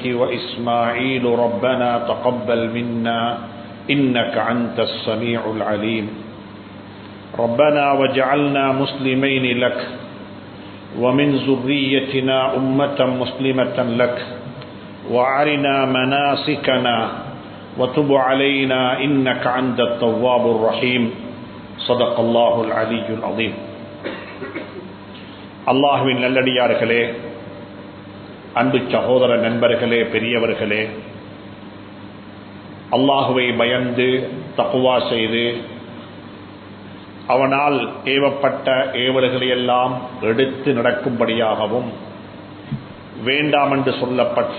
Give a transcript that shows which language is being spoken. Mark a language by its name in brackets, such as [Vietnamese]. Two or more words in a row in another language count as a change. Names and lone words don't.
[Arabic] وإسماعيل ربنا تقبل منا إنك أنت السميع العليم ربنا وجعلنا مسلمين لك ومن ذريتنا أمة مسلمة لك وأرنا مناسكنا وتب علينا إنك أنت التواب الرحيم صدق الله العلي العظيم. [Tamil] அல்லாஹ்வின் நல்லடியார்களே, அன்பு சகோதர நண்பர்களே, பெரியவர்களே, அல்லாஹுவை பயந்து தக்வா செய்து அவனால் ஏவப்பட்ட ஏவல்களையெல்லாம் எடுத்து நடக்கும்படியாகவும் வேண்டாம் என்று சொல்லப்பட்ட